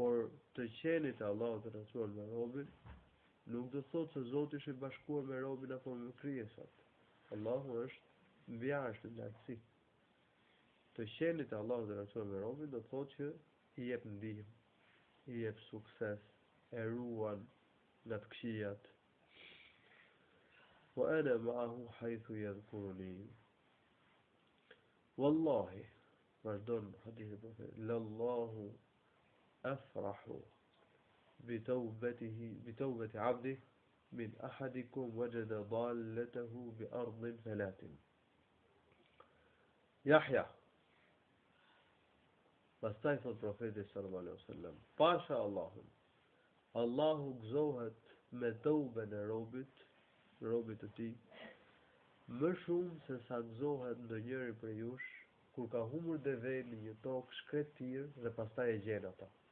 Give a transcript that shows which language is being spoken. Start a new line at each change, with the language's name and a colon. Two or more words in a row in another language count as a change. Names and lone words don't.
Albanian: por të qenit e Allahut të rëcuar me robin, nuk do thotë se Zoti është i bashkuar me robin apo me krijesat. Allahu është mbiarës në lartësi. Të qenit e Allahut të rëcuar me robin do thotë që i jep ndihmë, i jep sukses, e ruan nga të këqijat.
Arabic: وأنا معه حيث يذكرني.
Albanian: Wallahi, vazhdon hadithi e profetit,
Arabic: لله أفرح بتوبة عبده من أحدكم وجد ضالته بأرض فلاة.
Albanian: Yahya. Pastaj thot profeti
Arabic: صلى الله عليه وسلم,
Albanian: pasha Allahun, Allahu gëzohet me tauben e robit të tij, më shumë se sa gëzohet ndonjëri prej jush kur ka humbur devën në një tokë shkretir dhe pastaj e gjen ata.